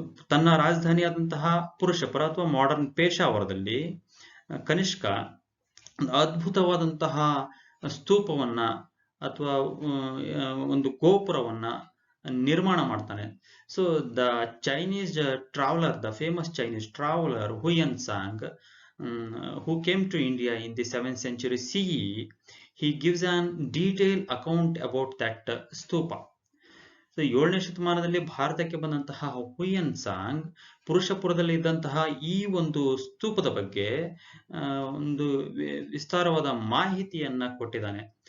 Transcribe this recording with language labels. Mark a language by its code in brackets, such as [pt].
[kn] ತನ್ನ ರಾಜಧಾನಿಯಾದಂತಹ ಪುರುಷಪರ ಅಥವಾ ಮಾಡರ್ನ್ ಪೇಶಾವರದಲ್ಲಿ ಕನಿಷ್ಕ ಅದ್ಭುತವಾದಂತಹ ಸ್ತೂಪವನ್ನ ಅಥವಾ ಒಂದು ಗೋಪುರವನ್ನ ನಿರ್ಮಾಣ ಮಾಡ್ತಾನೆ. [en] So the Chinese traveller, the famous Chinese traveller Hiuen Tsang, who came to India in the 7th century CE, he gives an detailed account about that stupa. [kn] So 7ನೇ ಶತಮಾನದಲ್ಲಿ ಭಾರತಕ್ಕೆ ಬಂದಂತಹ ಹುಯನ್ ಸಾಂಗ್ ಪುರುಷಪುರದಲ್ಲಿ ಇದ್ದಂತಹ ಈ ಒಂದು ಸ್ತೂಪದ ಬಗ್ಗೆ ಒಂದು ವಿಸ್ತಾರವಾದ ಮಾಹಿತಿಯನ್ನ ಕೊಟ್ಟಿದ್ದಾನೆ.